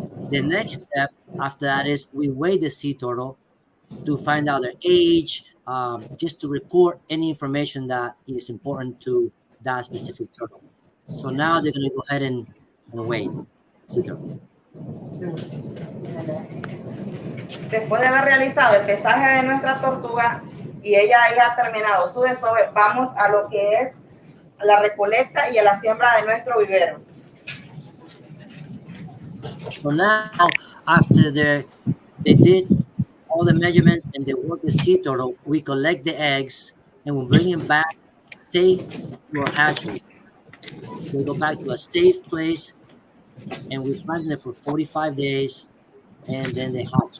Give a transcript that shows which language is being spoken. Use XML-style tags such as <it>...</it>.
<en>The next step after that is we weigh the sea turtle to find out their age, just to record any information that is important to that specific turtle. So now they're going to go ahead and weigh sea turtle.</en> <es>Después de haber realizado el pesaje de nuestra tortuga y ella haya terminado su desove, vamos a lo que es la recolecta y a la siembra de nuestro vivero.</es> <en>So now, after they did all the measurements and they work the sea turtle, we collect the eggs and we bring them back safe to our hatchery. They go back to a safe place, and we plant them for 45 days, and then they hatch.</en>